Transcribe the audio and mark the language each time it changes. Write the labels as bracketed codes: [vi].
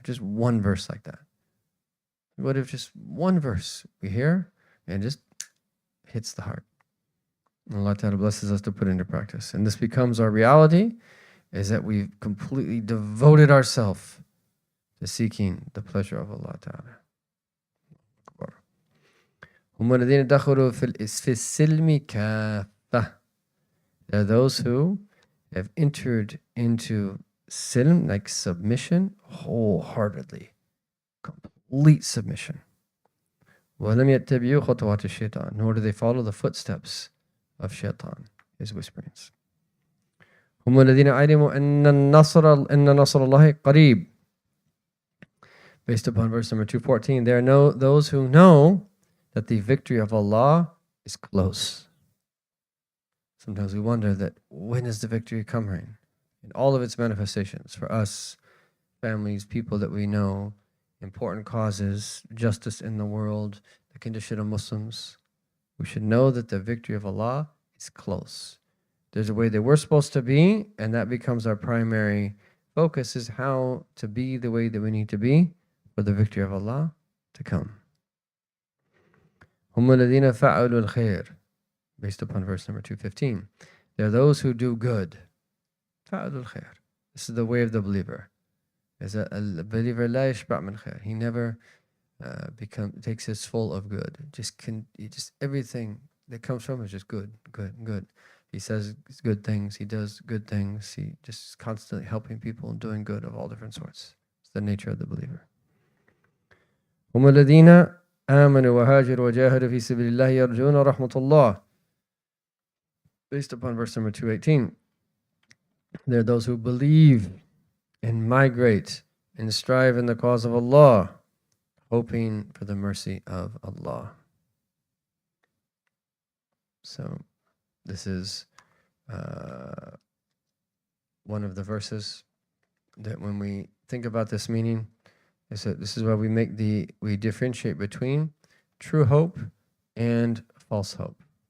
[en] Just one verse like that. What if just one verse we hear and just hits the heart? And Allah Ta'ala blesses us to put into practice. And this becomes our reality, is that we've completely devoted ourselves to seeking the pleasure of Allah Ta'ala. [ar] هم الذين دخلوا في السلم كافة. [en] They are those who have entered into silm, like submission, wholeheartedly, complete submission. [ar] وَلَمْ يَتَّبِعُوا خُطُوَاتِ الشَّيْطَانِ. [en] Nor do they follow the footsteps of shaitan, his whisperings. [ar] هم الذين علموا أن نصر الله قريب. [en] Based upon verse number 214, there are those who know that the victory of Allah is close. Sometimes we wonder that when is the victory coming? In all of its manifestations, for us, families, people that we know, important causes, justice in the world, the condition of Muslims, we should know that the victory of Allah is close. There's a way that we're supposed to be, and that becomes our primary focus, is how to be the way that we need to be for the victory of Allah to come. [ar] هم الذين فعلوا الخير. [en] Based upon verse number 215. There are those who do good. [ar] فعلوا الخير. [en] This is the way of the believer. As a believer, [ar] لا يشبع من خير. [en] He never takes his full of good. Just everything that comes from him is just good. He says good things. He does good things. He just constantly helping people and doing good of all different sorts. It's the nature of the believer. [ar] هم الذين آمنوا وهاجروا وجاهدوا في سبيل الله يرجون رحمة الله. [en] Based upon verse number 218, there are those who believe and migrate and strive in the cause of Allah, hoping for the mercy of Allah. So this is one of the verses that when we think about this meaning, is that this is why we differentiate between true hope and false hope.